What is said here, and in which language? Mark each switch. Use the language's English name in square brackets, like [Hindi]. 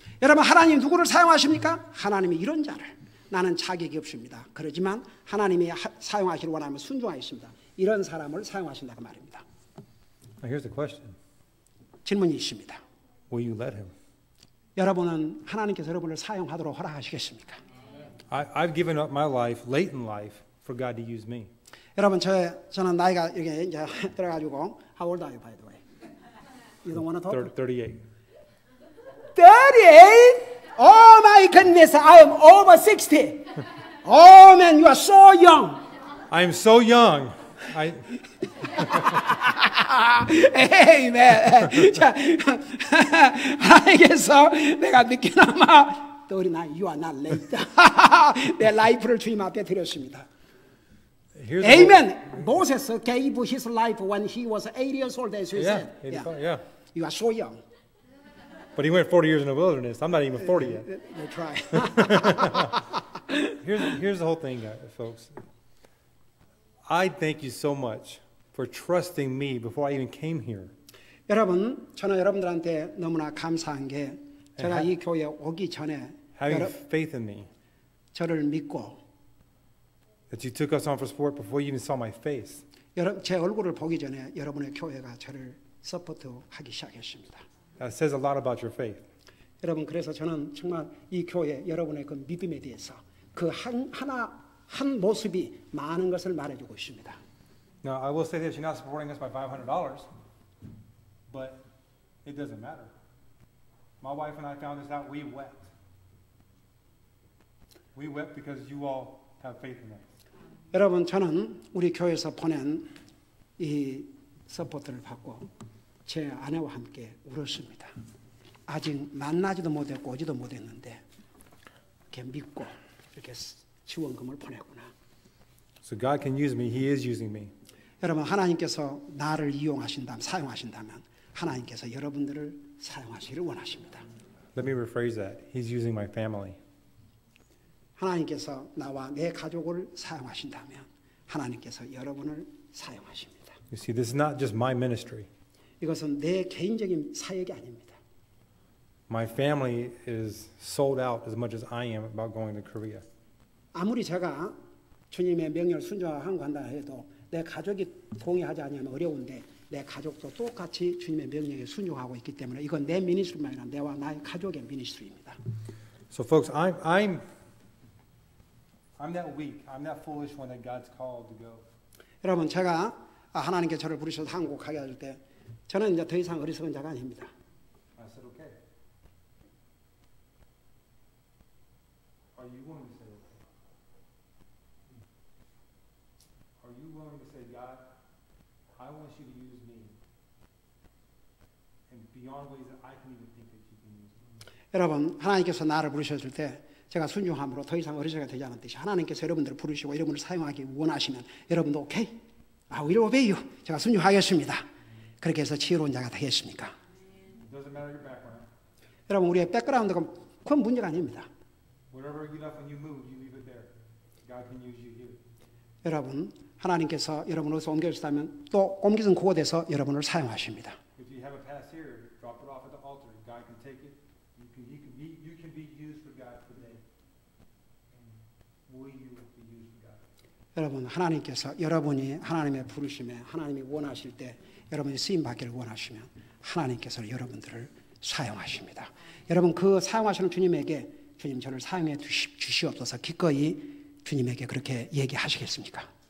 [Korean] 여러분 하나님 누구를 사용하십니까? 하나님이 이런 자를 나는 자격이 없습니다. 그러지만 하나님이 사용하시길 원하면 순종하겠습니다. 이런 사람을 사용하신다고 말입니다. [English] Now here's the question. [Korean] 질문이 있습니다. [English] Will you let Him? [Korean] 여러분은 하나님께서 여러분을 사용하도록 허락하시겠습니까? [English] I've given up my life, late in life, for God to use me. [Korean] 여러분 저는 나이가 이게 이제 들어가지고 [English] How old are you, by the way? You don't want to talk? 38. 38? Oh my goodness, I am over 60. Oh man, you are so young. I'm so young. [Korean] 에이맨. 자, 하나님께서 내가 늦게나마 또 우리 나 [English] You are not late. [Korean] 내 라이프를 주님 앞에 드렸습니다. [English] Amen. Moses gave his life when he was 80 years old, as we Yeah, said. 85, yeah. You are so young. But he went 40 years in the wilderness. I'm not even 40 yet. They try. Here's the whole thing, folks. I thank you so much for trusting me before I even came here. [Korean] 여러분, 저는 여러분들한테 너무나 감사한 게 제가 이 교회에 오기 전에 [English] Having faith in me. [Korean] 저를 믿고 [English] That you took us on for sport before you even saw my face. [Korean] 제 얼굴을 보기 전에 여러분의 교회가 저를 서포트하기 시작했습니다. [English] That says a lot about your faith. [Korean] 여러분, 그래서 저는 정말 이 교회 여러분의 그 믿음에 대해서 그 한 모습이 많은 것을 말해주고 있습니다. [English] Now, I will say this, you're not supporting us by $500, but it doesn't matter. My wife and I found this out, we wept. We wept because you all have faith in us. [Korean] 여러분, 저는 우리 교회에서 보낸 이 서포트를 받고 제 아내와 함께 울었습니다. 아직 만나지도 못했고 오지도 못했는데 이렇게 믿고 이렇게 지원금을 보내구나. [English] So God can use me. He is using me. [Korean] 여러분, 하나님께서 나를 이용하신다면, 사용하신다면 하나님께서 여러분들을 사용하시기를 원하십니다. [English] Let me rephrase that. He's using my family. [Korean] 하나님께서 나와 내 가족을 사용하신다면 하나님께서 여러분을 사용하십니다. [English] You see, this is not just my ministry. [Korean] 이것은 내 개인적인 사역이 아닙니다. [English] My family is sold out as much as I am about going to Korea. [Korean] 아무리 제가 주님의 명령을 순종하고 한다 해도 내 가족이 동의하지 않으면 어려운데 내 가족도 똑같이 주님의 명령에 순종하고 있기 때문에 이건 내 미니스트리만 아니라 내와 나의 가족의 미니스트리입니다. [English] So, folks, I'm that weak. I'm that foolish one that God's called to go. [Korean] 여러분, 제가 하나님께 저를 부르셔서 한국 가게 할 때 저는 이제 더 이상 어리석은 자가 아닙니다. [English] I said, okay. Are you willing to say okay? Are you willing to say, God, I want you to use me and beyond ways that I can even think that you can use me? [Korean] 여러분, 하나님께서 나를 부르셨을 때 제가 순종함으로 더 이상 어리석게 되지 않은 뜻이 하나님께서 여러분들을 부르시고 여러분을 사용하기 원하시면 여러분도 오케이? [English] I will obey you. [Korean] 제가 순종하겠습니다. 그렇게 해서 지혜로운 자가 되겠습니까? [English] Doesn't matter your background. [Korean] 여러분, 우리의 백그라운드가 그건 문제가 아닙니다. [English] Whatever you left when you moved, you leave it there. God can use you here. [Korean] 여러분, 하나님께서 여러분을 어디서 옮겨주시다면 또 옮겨진 그곳에서 여러분을 사용하십니다. [English] If you have a past here, drop it off at the altar. God can take it. You can be used for God today. And will you be used for God? [Korean] 여러분, 하나님께서 여러분이 하나님의 부르심에 하나님이 원하실 때 여러분이 쓰임 받기를 원하시면 하나님께서 여러분들을 사용하십니다. 여러분, 그 사용하시는 주님에게 주님 저를 사용해 주시옵소서 기꺼이 주님에게 그렇게 얘기하시겠습니까?